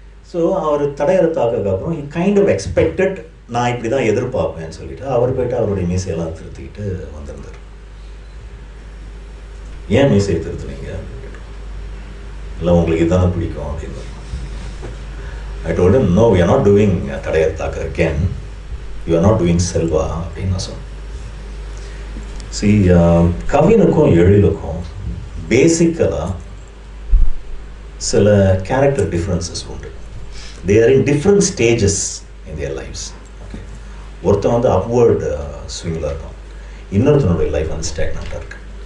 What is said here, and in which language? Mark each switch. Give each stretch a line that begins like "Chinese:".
Tamil: So அவர் தடையரை தாக்கக்கு அப்புறம்
English: he kind of expected
Tamil: நான் இப்படி தான் எதிர்பார்ப்பேன்னு சொல்லிட்டு அவர் போய்ட்டு அவருடைய மீசையெல்லாம் திருத்திக்கிட்டு வந்திருந்தார். ஏன் மீசையை திருத்துனீங்க அப்படின்னு கேட்டோம். இல்லை உங்களுக்கு இதுதானே பிடிக்கும் அப்படின்னு.
English: I told him, no, we are not doing தடையரை தாக்க again, you are not doing செல்வா
Tamil: அப்படின்னு நான் சொன்னேன். See, கவினுக்கும் எழிலுக்கும் பேசிக்கலாக சில கேரக்டர் டிஃப்ரென்சஸ் உண்டு.
English: They are in different stages in their lifes.
Tamil: Okay, ஒருத்தன் வந்து அப்வர்டு ஸ்விங்கில் இருக்கான், இன்னொருத்தனுடைய லைஃப் வந்து ஸ்டாக்னண்ட்டாக இருக்குது.